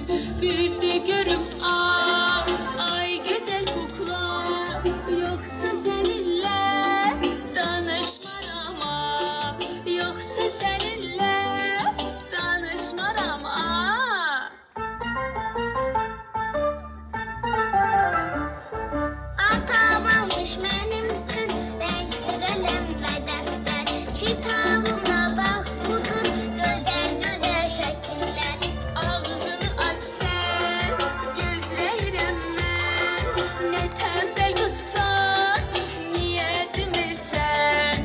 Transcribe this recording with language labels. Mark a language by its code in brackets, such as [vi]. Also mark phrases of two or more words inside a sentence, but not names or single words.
[az] Bir də görüm ay gözəl kukla, yoxsa səninlə danışmaram yoxsa səninlə danışmaram [tr] Atam almış benim için renkli kalem ve defter. Kitabımda bak budur güzel güzel şekiller. Ağzını aç sen, [az] gözləyirəm mən. Nə tənbəl qızsan, niyə demirsən?